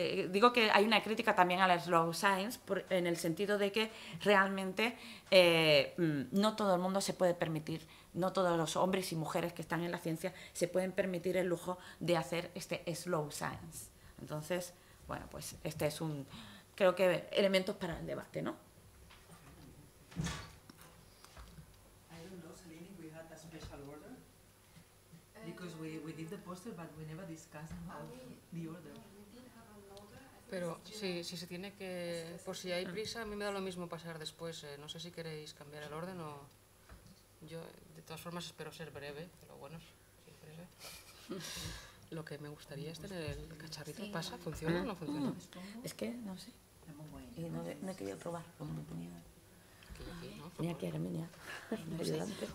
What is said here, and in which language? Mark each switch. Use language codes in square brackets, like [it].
[es] Digo que hay una crítica también a la Slow Science en el sentido de que realmente no todo el mundo se puede permitir, no todos los hombres y mujeres que están en la ciencia se pueden permitir el lujo de hacer este Slow Science. Entonces, bueno, pues este es creo que elementos para el debate, ¿no? [en] I don't know, Selene, if we had a special order. Because we did the poster, but we never discussed about the order. [es] Pero si se tiene que... Por si hay prisa, a mí me da lo mismo pasar después. No sé si queréis cambiar el orden o... Yo, de todas formas, espero ser breve, pero bueno, sí, breve. Lo que me gustaría es tener el cacharrito. ¿Pasa? ¿Funciona o no funciona? Es que, no sé. Y no he querido probar, como me ponía... Mira aquí, Herminia. Ayudante.